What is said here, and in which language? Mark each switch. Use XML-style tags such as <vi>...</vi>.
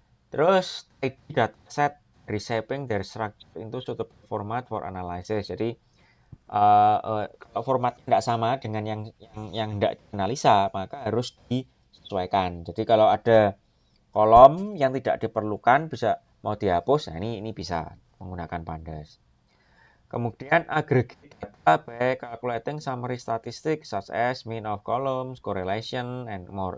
<en>Terus tidy dataset, reshaping their structure into suitable format for analysis.</en> <id>Jadi kalau format tidak sama dengan yang tidak dianalisa, maka harus disesuaikan. Jadi kalau ada kolom yang tidak diperlukan bisa mau dihapus, nah ini bisa menggunakan Pandas.</id> <en>Kemudian aggregate data by calculating summary statistics such as mean of columns, correlation, and more.</en>